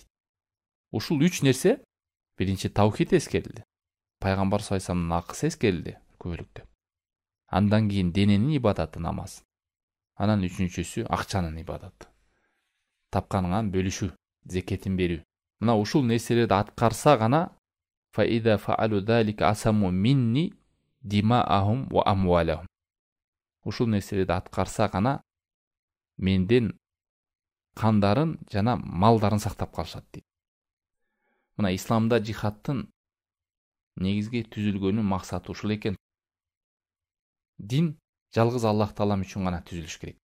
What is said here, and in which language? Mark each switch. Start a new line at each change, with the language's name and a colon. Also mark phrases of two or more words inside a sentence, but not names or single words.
Kyrgyz: Ушул 3 нерсе, биринчи таухид эскерилди. Пайгамбар
Arabic: صلى الله عليه وسلم
Kyrgyz: акысы эскерилди көбөлүктө. Андан кийин дененин ибадаты намаз. Анан 3-чүсү акчанын ибадаты. Тапканыңан бөлүшүү, зекетин берүү. Мына ушул нерселерди аткарса гана
Arabic: فإذا فعلوا ذلك عصموا مني دماءهم وأموالهم.
Kyrgyz: Ушул нерселерди аткарса гана менден кандарын жана малдарын сактап калышат дейт. Мына исламда жихадтын негизги түзүлгөнүн максаты ушул экен. Дин жалгыз Аллах Таалам үчүн гана түзүлүш керек.